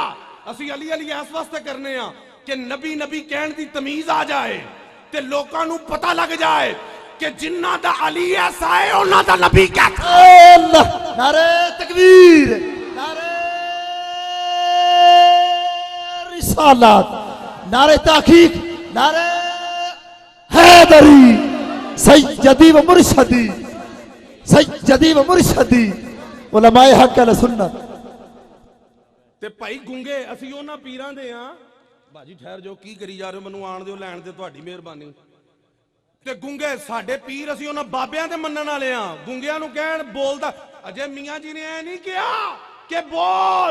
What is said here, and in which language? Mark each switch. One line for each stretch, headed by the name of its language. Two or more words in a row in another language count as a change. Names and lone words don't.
Punjabi: ਅਸੀਂ ਅਲੀ ਅਲੀ ਇਸ ਵਾਸਤੇ ਕਰਨੇ ਆ ਕਿ ਨਬੀ ਨਬੀ ਕਹਿਣ ਦੀ ਤਮੀਜ਼ ਆ ਜਾਏ ਤੇ ਲੋਕਾਂ ਨੂੰ ਪਤਾ ਲੱਗ ਜਾਏ ਕਿ ਜਿੰਨ੍ਹਾ ਦਾ ਅਲੀ ਐਸਾ ਹੈ ਉੰਨ੍ਹਾ ਦਾ ਨਬੀ ਕੈਸਾ ਹੈ।
Urdu: نعرے تکبیر، نعرے رسالت، نعرے تحقیق، نعرے حیدری, سیدی و مرشدی، سیدی و مرشدی، علمائے حق اہل سنت.
Punjabi: ਤੇ ਭਾਈ ਗੂੰਗੇ ਅਸੀਂ ਉਨ੍ਹਾਂ ਪੀਰਾਂ ਦੇ ਹਾਂ। ਭਾਜੀ ਠਹਿਰ ਜਾਓ, ਕੀ ਕਰੀ ਜਾ ਰਹੇ ਹੋ? ਮੈਨੂੰ ਆਣ ਦਿਓ, ਲੈਣ ਤੇ ਤੁਹਾਡੀ ਮਿਹਰਬਾਨੀ। ਤੇ ਗੂੰਗੇ ਸਾਡੇ ਪੀਰ, ਅਸੀਂ ਉਨ੍ਹਾਂ ਬਾਬਿਆਂ ਤੇ ਮੰਨਣ ਵਾਲੇ ਹਾਂ। ਗੂੰਗਿਆਂ ਨੂੰ ਕਹਿਣ ਬੋਲਦਾ, ਅਜੇ ਮੀਆਂ ਜੀ ਨੇ ਏ ਨਹੀਂ ਕਹਾ ਕਿ ਬੋਲ।